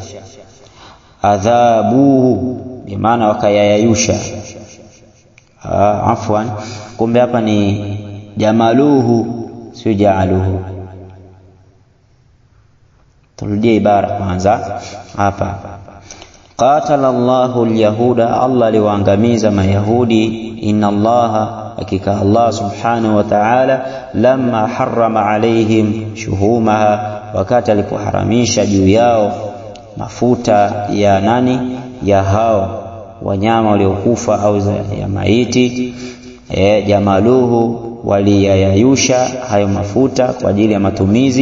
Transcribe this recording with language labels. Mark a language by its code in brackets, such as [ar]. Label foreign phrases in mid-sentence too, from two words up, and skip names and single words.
[sw] Adhabuhu, bimaana wakayayayusha. Afwan, kumbe hapa ni jamaluhu, sio jaaluhu. Turudie ibara kwanza hapa. [ar] قاتل الله اليهود, [sw] Allah aliwaangamiza mayahudi. [ar] إن الله, [sw] hakika Allah [ar] سبحانه وتعالى, لما حرم عليهم شحومها, [sw] wakati alipoharamisha juu yao mafuta ya nani, ya hao wanyama waliokufa au ya maiti, jamaluhu, waliyayayusha hayo mafuta kwa ajili ya matumizi.